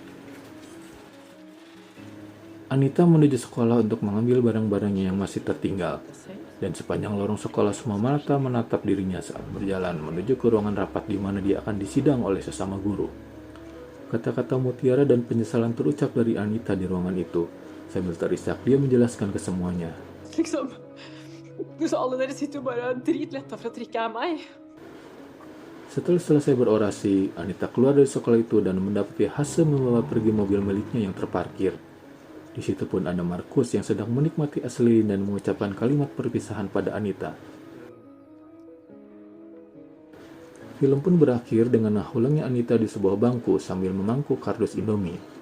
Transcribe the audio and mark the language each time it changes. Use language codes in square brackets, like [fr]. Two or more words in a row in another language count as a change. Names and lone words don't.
[id] Anita menuju sekolah untuk mengambil barang-barangnya yang masih tertinggal. Dan sepanjang lorong sekolah semua mata menatap dirinya saat berjalan menuju ke ruangan rapat di mana dia akan disidang oleh sesama guru. Kata-kata mutiara dan penyesalan terucap dari Anita di ruangan itu. Sambil terisak dia menjelaskan ke semuanya. [no] Liksom, så alle dere sitter jo bare dritletta for å trikke av meg. [id] Setelah selesai berorasi, Anita keluar dari sekolah itu dan mendapati Hase membawa pergi mobil miliknya yang terparkir. Di situ pun ada Markus yang sedang menikmati es lilin dan mengucapkan kalimat perpisahan pada Anita. Film pun berakhir dengan nahulangnya Anita di sebuah bangku sambil memangku kardus Indomie.